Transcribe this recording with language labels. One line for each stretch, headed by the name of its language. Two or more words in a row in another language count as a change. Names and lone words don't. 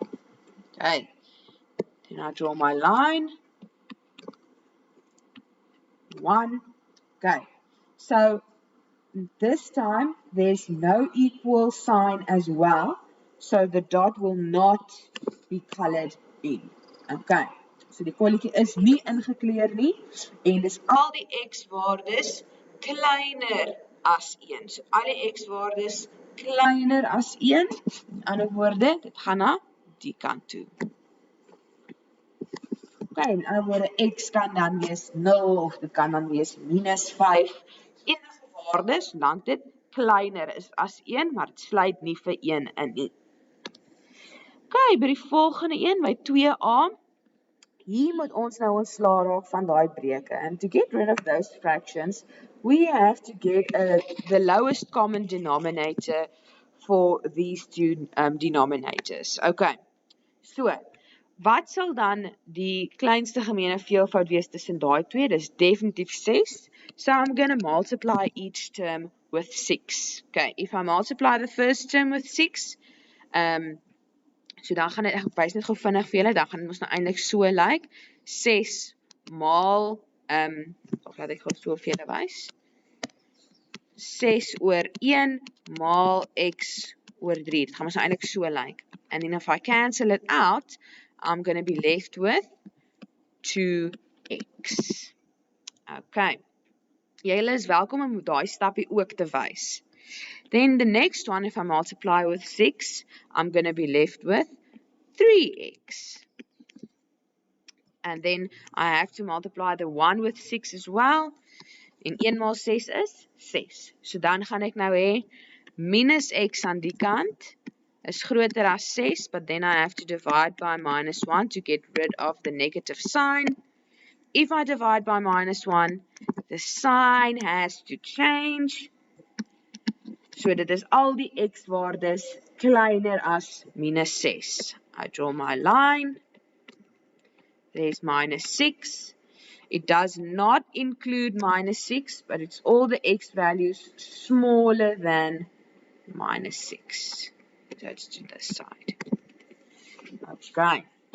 English: Okay. Then I draw my line. 1. Okay. So this time there's no equal sign as well. So the dot will not be colored in. Okay.
Afrikaans: So die kolletjie is nie ingekleur nie en dis al die x-waardes kleiner as 1. So al die x-waardes kleiner as 1. In ander woorde, dit gaan na die kant toe. Okay, in ander woorde, x kan dan wees 0 of dit kan dan wees minus 5. Enige waardes, dan dit kleiner is as 1, maar dit sluit nie vir 1 in nie. Okay, by die volgende een, by 2a, hier moet ons nou ontslae raak van daai breuke.
English: And to get rid of those fractions, we have to get the lowest common denominator for these two denominators.
Afrikaans: Okay, so Wat sal dan die kleinste gemeene veelvoud wees tussen daai twee? Dis definitief 6.
English: So I'm going to multiply each term with 6. Okay, if I multiply the first term with 6,
Afrikaans: so dan gaan dit, ek wys net gou vinnig vir julle, dan gaan dit mos nou eintlik so lyk. 6 maal, of laat ek gou so vir julle wys. 6 oor 1 maal x oor 3. Dit gaan ons eintlik so lyk.
English: And then if I cancel it out, I'm going to be left with 2x. Okay.
Afrikaans: Julle is welkom om daai stapie ook te wys.
English: Then the next one, if I multiply with 6, I'm going to be left with 3x. And then I have to multiply the 1 with 6 as well.
Afrikaans: En 1 maal 6 is 6. So dan gaan ek nou hê minus x aan die kant is groter as 6,
English: but then I have to divide by minus 1 to get rid of the negative sign. If I divide by minus 1, the sign has to change.
Afrikaans: So dit is al die x-waardes kleiner as minus 6.
English: I draw my line. There's minus 6. It does not include minus 6, but it's all the x values smaller than minus 6. So it's to this side. Okay.